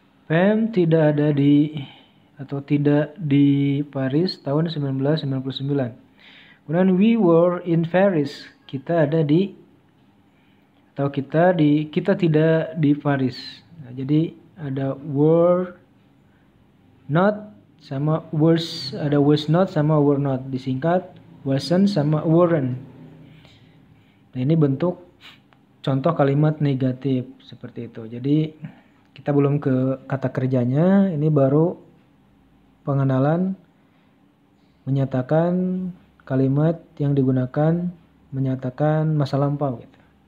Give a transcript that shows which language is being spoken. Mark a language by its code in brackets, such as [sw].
[id] Pam tidak ada di atau tidak di Paris tahun 1999. [en] Kemudian we were in Paris. [id] Kita ada di atau kita tidak di Paris. Nah, jadi ada were not sama was, ada was not sama were not, disingkat wasn't sama weren't. Nah, ini bentuk contoh kalimat negatif seperti itu. Jadi kita belum ke kata kerjanya, ini baru pengenalan menyatakan kalimat yang digunakan menyatakan masa lampau gitu.